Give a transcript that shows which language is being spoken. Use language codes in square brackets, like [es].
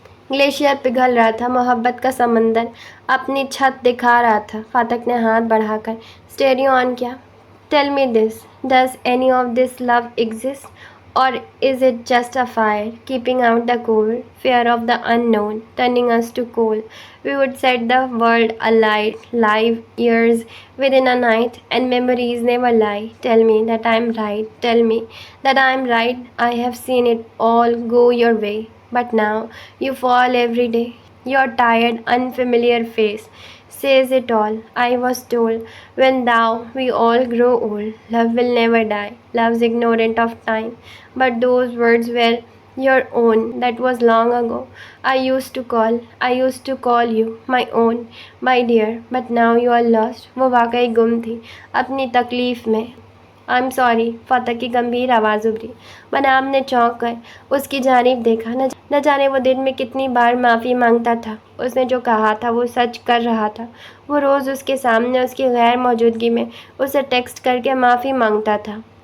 [ur] Glacier پگھل رہا تھا، محبت کا سمندر اپنی چھت دکھا رہا تھا۔ فاطق نے ہاتھ بڑھا کر اسٹیریو آن کیا۔ [en] Tell me this, does any of this love exist اور is it just a fire keeping out the cold fear of the in known turning us to cool we would set the world alight live years within a night and memories never lie. Tell me that I'm right, tell me that I'm right. I have seen it all go your way, but now you fall every day. Your tired unfamiliar face says it all. I was told when thou we all grow old, love will never die, love's ignorant of time, but those words were your own. That was long ago. I used to call you my own, my dear, but now you are lost. [ur] وہ واقعی گم تھی اپنی تکلیف میں۔ [en] I'm sorry، [ur] فاطق کی گمبھیر آواز ابھری۔ مناب نے چونک کر اس کی جانب دیکھا، نہ جانے وہ دن میں کتنی بار معافی مانگتا تھا۔ اس نے جو کہا تھا وہ سچ کر رہا تھا۔ وہ روز اس کے سامنے اس کی غیر موجودگی میں اسے ٹیکسٹ کر کے معافی مانگتا تھا۔